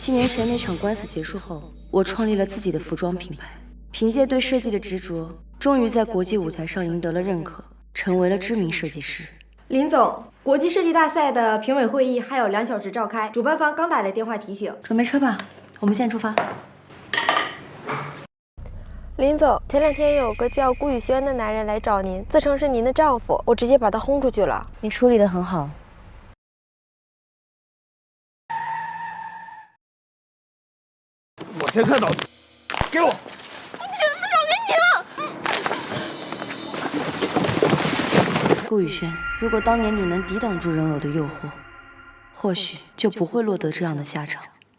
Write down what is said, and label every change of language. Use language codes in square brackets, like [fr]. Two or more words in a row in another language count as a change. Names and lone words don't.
[zh] 7 年前那场官司結束後，我創立了自己的服裝品牌，憑借對設計的執着，終於在國際舞台上贏得了認可，成為了知名設計師。林總，國際設計大賽的評委會議還有2小時召開，主辦方剛打來電話提醒。準備車吧，我們現在出發。林總，前2天有個叫顧宇軒的男人來找您，自稱是您的丈夫，我直接把他轟出去了。你處理得很好。我先看到你，給我！我凭什麼找給你啊？顧宇軒，如果當年你能抵擋住人偶的誘惑，或許就不會落得這樣的下場。